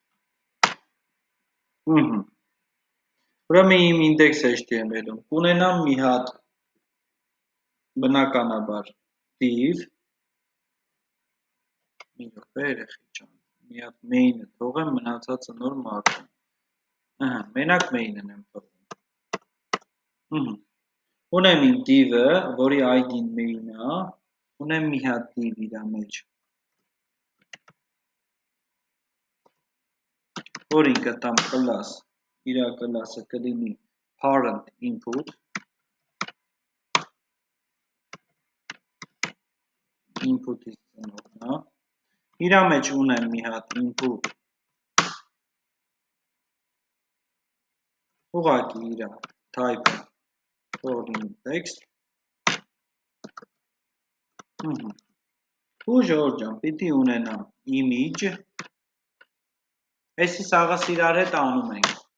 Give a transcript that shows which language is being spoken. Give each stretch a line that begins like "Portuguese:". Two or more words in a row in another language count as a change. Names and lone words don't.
Armenian: ուրեմն իմ
English: index HTML-ում
Armenian: կունենամ մի հատ բնականաբար div, մի րոպե երեխեք ջան, մի հատ main-ը թողեմ, մնացածը նոր մարդում, մենակ main-ն եմ թողում, ունեմ իմ div-ը, որի ID-ն main-ը, ունեմ մի հատ div իրա մեջ, որին կտամ class, իրա class-ը կլինի
English: parent input,
Armenian: input-ից ծնողնա, իրա մեջ ունեմ մի հատ input, ուղղակի իրա type-ը, թողնի text, ու ժողովուրդ ջան, պիտի ունենամ image, այսի սաղս իրար հետ անում ենք,